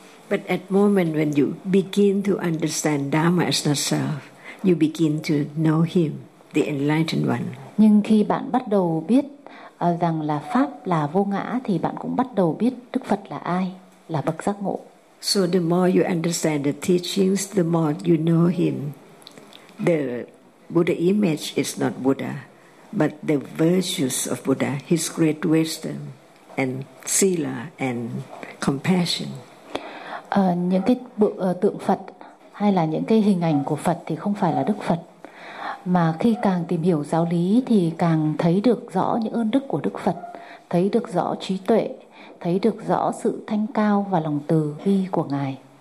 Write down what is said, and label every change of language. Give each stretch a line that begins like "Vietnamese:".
English: But at moment when you begin to understand Dhamma as not self, you begin to know him, the enlightened one.
Vietnamese: Nhưng khi bạn bắt đầu biết rằng là pháp là vô ngã thì bạn cũng bắt đầu biết Đức Phật là ai, là bậc giác ngộ.
English: So the more you understand the teachings, the more you know him. The Buddha image is not Buddha, but the virtues of Buddha, his great wisdom and sila and compassion.
Vietnamese: Những cái tượng Phật hay là những cái hình ảnh của Phật thì không phải là Đức Phật, mà khi càng tìm hiểu giáo lý thì càng thấy được rõ những ơn đức của Đức Phật, thấy được rõ trí tuệ, thấy được rõ sự thanh cao và lòng từ bi của Ngài.